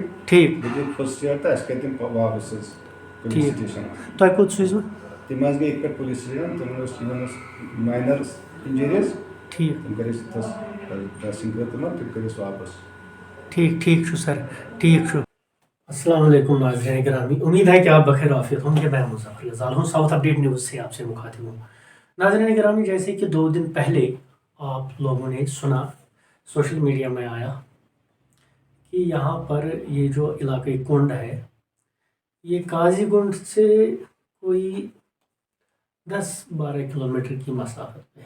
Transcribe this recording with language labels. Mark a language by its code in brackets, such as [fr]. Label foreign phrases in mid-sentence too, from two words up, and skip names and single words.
[ks] ٹھیٖک دِتِکھ [en] first aid [ks] تہٕ اَسہِ کٔرۍ تِم واپس حظ پُلیٖس ٹھیٖک سٹیشن تۄہہِ کوٚت سوٗزوٕ تِم حظ گٔے ییٚتہِ پٮ۪ٹھ [en] police station [ks] تِمن ٲس [en] minor injuries [ks] ٹھیٖک تِم کٔرۍ اَسہِ تَتھ ڈریسنگ کٔر تِمن تِم کٔرۍ اَسہِ واپس ٹھیک ٹھیک چھُ سر ٹھیک چھُ [ur] السلام علیکم ناظرین گرامی امید ہے کہ آپ بخیر عافیت ہوں گے. میں مظفر رضال ہوں ساؤتھ اپڈیٹ نیوز سے آپ سے مخاطب ہوں. ناظرین گرامی جیسے کہ 2 دن پہلے آپ لوگوں نے سنا [en] social media [ur] میں آیا کہ یہاں پر یہ جو علاقۂ کنڈ ہے یہ قاضی گنڈ سے کوئی 10-12 کلومیٹر کی مسافت پہ ہے.